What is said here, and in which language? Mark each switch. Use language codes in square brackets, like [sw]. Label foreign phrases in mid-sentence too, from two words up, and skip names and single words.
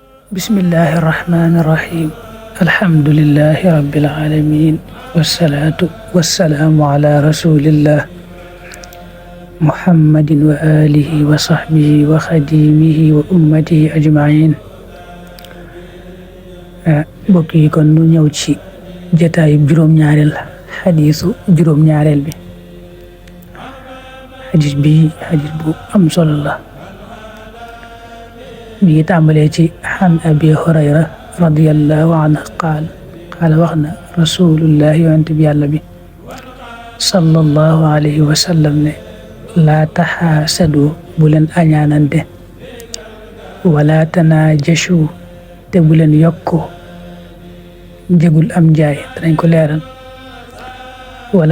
[ar] بسم الله الرحمن الرحيم الحمد لله رب العالمين والصلاة والسلام على رسول الله محمد وآله وصحبه وخديمه وأمته أجمعين [wo] بوكي كون نو ñew ci jotaay juroom ñaarel hadithu juroom ñaarel bi hadith bu am solo la mi tàmbalee ci [ar] عن أبي هريرة رضي الله عنه قال [wo] wax na rasulullah yonent bi yàlla bi [ar] صلى الله عليه وسلم [wo] ne [ar] لا تحاسدوا [wo] bu leen añaanante [ar] ولا تناجشوا [wo] te bu leen yokku njëgul am njaay danañ ko leeral wala